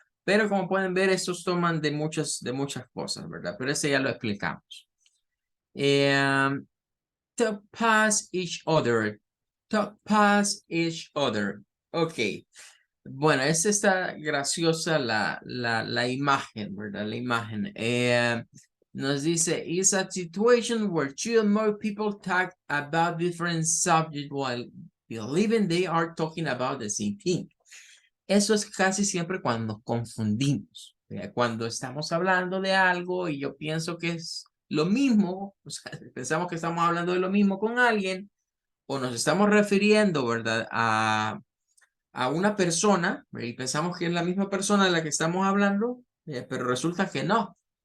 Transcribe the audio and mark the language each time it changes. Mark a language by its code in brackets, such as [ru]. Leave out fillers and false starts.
[es] Pero como pueden ver, estos toman de muchas cosas, ¿verdad? Pero ese ya lo explicamos. [en] To pass each other. To pass each other. Ok. [es] Bueno, esta está graciosa la imagen, ¿verdad? La imagen. Nos dice, [en] is a situation where two or more people talk about different subjects while believing they are talking about the same thing. [es] Eso es casi siempre cuando nos confundimos. Cuando estamos hablando de algo y yo pienso que es lo mismo, o sea, pensamos que estamos hablando de lo mismo con alguien, o nos estamos refiriendo, ¿verdad? A una persona, y pensamos que es la misma persona de la que estamos hablando, pero resulta que no.